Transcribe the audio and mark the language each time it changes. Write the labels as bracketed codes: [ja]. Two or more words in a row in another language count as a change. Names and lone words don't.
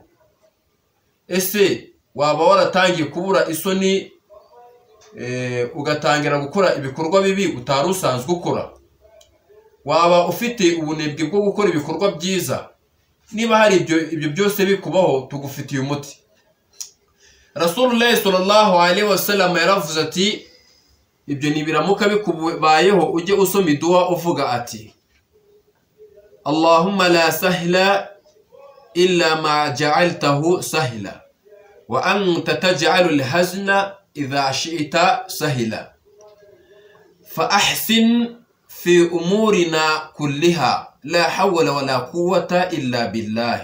[rw] Ese waba waratangiye kubura isoni ugatangira gukora ibikorwa bibi utari usanzwe ukora? Waba ufite ubunebwe bwo gukora ibikorwa byiza? Niba hari ibyo byose bikubaho, tugufitiye umuti. [ar] رسول الله صلى الله عليه وسلم [rw] yaravuze ati, ibyo nibiramuka bikubayeho ujye usoma dua uvuga ati: [ar] اللهم لا سهل إلا ما جعلته سهلا وأنت تجعل الحزن إذا شئت سهلا فأحسن في أمورنا كلها لا حول ولا قوة إلا بالله.